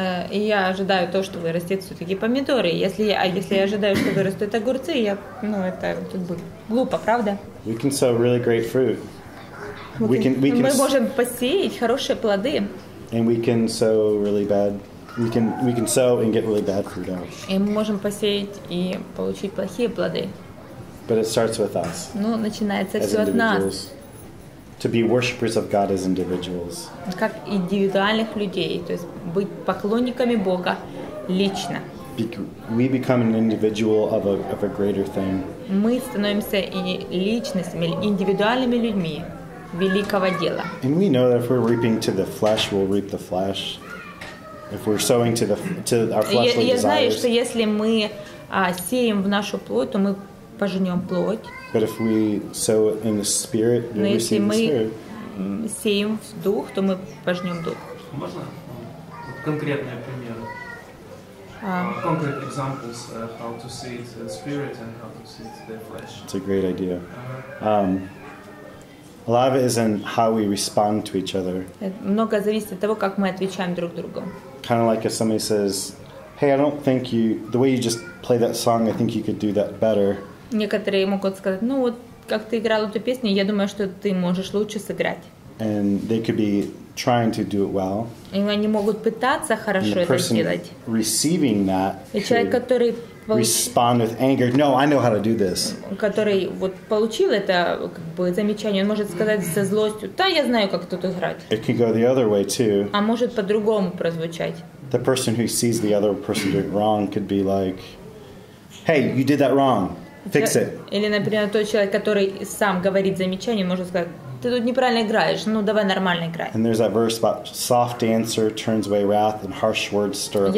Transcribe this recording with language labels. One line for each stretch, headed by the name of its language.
Russian: И я ожидаю то, что вырастет все-таки помидоры. Если я ожидаю, что вырастут огурцы, это как бы глупо, правда?
English: We can sow really great fruit.
Russian: Мы можем посеять хорошие плоды.
English: And we can sow really bad. We can sow and get really bad fruit out.
Russian: И мы можем посеять и получить плохие плоды.
English: But it starts with us.
Russian: Ну, начинается все от нас.
English: To be worshippers of God as individuals.
Russian: Как индивидуальных людей, то есть быть поклонниками Бога лично.
English: We become an individual of a greater thing.
Russian: Мы становимся и личностями, индивидуальными людьми великого дела.
English: And we know that if we're reaping to the flesh, we'll reap the flesh. If we're sowing to our fleshly desires.
Russian: Я знаю, что если мы сеем в нашу плоть, то мы пожнем плоть.
English: But if we sow in the spirit, we'll receive the spirit.
Russian: Но если мы сеем в дух, то мы пожнем дух. Можно конкретные примеры?
English: Concrete examples how to seed the spirit and how to seed the flesh. It's a great idea. A lot of it is in how we respond to each other.
Russian: Много зависит от того, как мы отвечаем друг другу.
English: Kind of like if somebody says, "Hey, I don't think the way you just play that song, I think you could do that better."
Russian: Некоторые могут сказать: ну вот, как ты играл эту песню, я думаю, что ты можешь лучше сыграть.
English: And they could be trying to do it well.
Russian: И они могут пытаться хорошо это сделать.
English: Receiving that.
Russian: И человек, который
English: respond with anger. No, I know how to do this.
Russian: Который вот получил это как бы замечание, он может сказать со злостью: да, я знаю, как тут играть.
English: It can go the other way too.
Russian: А может по-другому прозвучать.
English: The person who sees the other person doing wrong could be like, "Hey, you did that wrong. Fix it."
Russian: Или, например, тот человек, который сам говорит замечание, может сказать: ты тут неправильно играешь, ну давай нормально играй.
English: And there's that verse about soft answer turns away wrath and harsh words stir up anger.